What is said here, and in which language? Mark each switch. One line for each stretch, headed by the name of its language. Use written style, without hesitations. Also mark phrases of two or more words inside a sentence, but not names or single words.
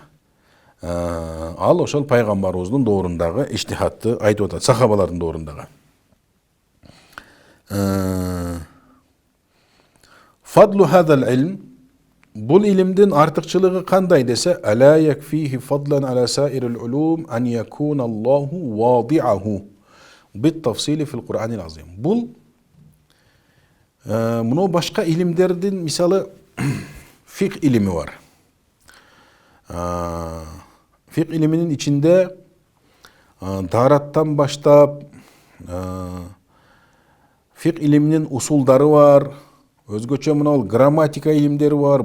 Kyrgyz: Ал ошол пайгамбарыбыздын доорундагы иштихатты айтып атат, сахабалардын доорундагы.
Arabic: فضل هذا العلم,
Kyrgyz: Бул илимдин артыкчылыгы кандай десе,
Arabic: ألا يكفيه فضلا على سائر العلوم أن يكون الله واضعه بالتفصيل في القرآن العظيم.
Kyrgyz: Бул мынау башка илимдердин, мисалы, фик илими бар. Фик илиминин ичинде тараттан баштап фик илиминин усулдары бар, өзгөчө мынау грамматика илимдери бар.